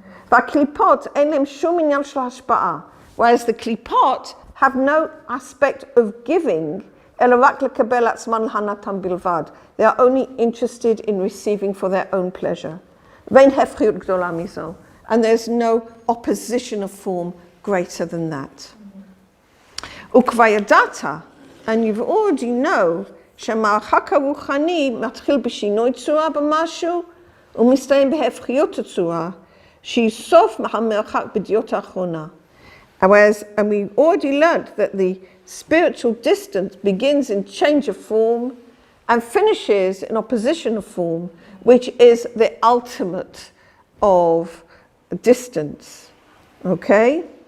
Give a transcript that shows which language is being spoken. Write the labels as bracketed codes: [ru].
[en] Whereas the klipot have no aspect of giving. They are only interested in receiving for their own pleasure. And there's no opposition of form greater than that. [he] Ukvayadata, [en] and you've already know, [he] שהמרחק הרוחני מתחיל בשינוי צורה במשהו, ומסתיים בהפכיות הצורה, שהיא סוף המרחק בדיוק האחרונה. [en] And we already learned that the spiritual distance begins in change of form and finishes in opposition of form, which is the ultimate of distance. Okay?